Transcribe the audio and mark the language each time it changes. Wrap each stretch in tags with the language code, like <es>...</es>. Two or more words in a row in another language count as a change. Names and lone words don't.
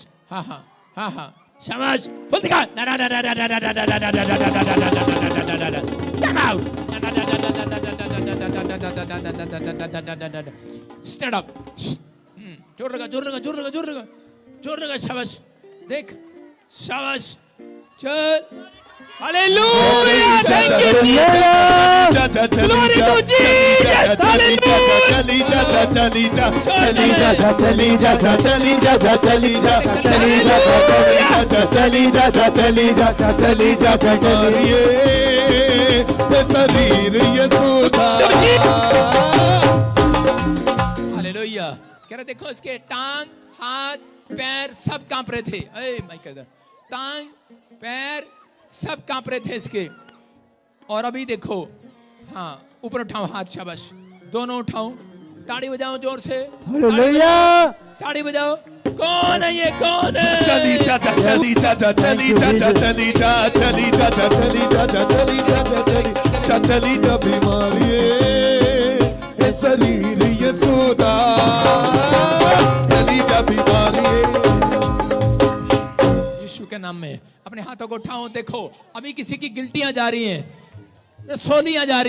<hi>हाँ, शाबाश, फुल दिखा।</hi> <en>stand up.</en> <hi>जोर लगा, शाबाश। देख, शाबाश, चल।</hi> <en>Hallelujah! Thank you, Jesus. Glory to Jesus. Hallelujah!</en> <hi>चली जा जा चली जा चली जा जा चली जा जा चली जा जा चली जा चली जा जा चली जा जा चली जा जा चली जा बीमारी शरीर यीशुदा। हालेलुया। कह रहे देखो इसके टांग, हाथ, पैर सब कांप रहे थे। टांग, पैर सब कांप रहे थे इसके। और अभी देखो, हाँ, ऊपर उठाओ हाथ, शाबाश, दोनों उठाओ। ताड़ी बजाओ जोर से, हालेलुया। ताड़ी बजाओ। कौन है ये? कौन है? चली जा जा चली जा जा चली जा जा चली जा चली जा जा चली जा जा चली जा जा चली जा बीमारी शरीर यीशुदा चली जा बीमारी। यीशु के नाम में अपने हाथों को उठाओ। देखो अभी किसी की गिल्टियां जा रही हैं, रसोलियां जा रही हैं।</hi>